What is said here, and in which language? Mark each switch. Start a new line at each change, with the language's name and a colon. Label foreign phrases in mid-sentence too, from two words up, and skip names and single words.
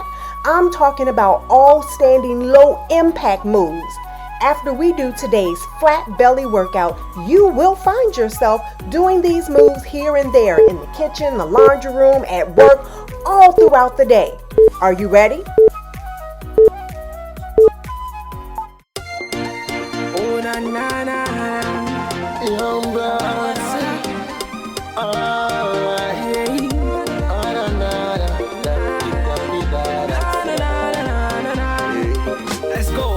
English: I'm talking about all standing low impact moves. After we do today's flat belly workout, you will find yourself doing these moves here and there in the kitchen, the laundry room, at work, all throughout the day. Are you ready? Oh na na na, young blood, alright. Oh na na na, let's go.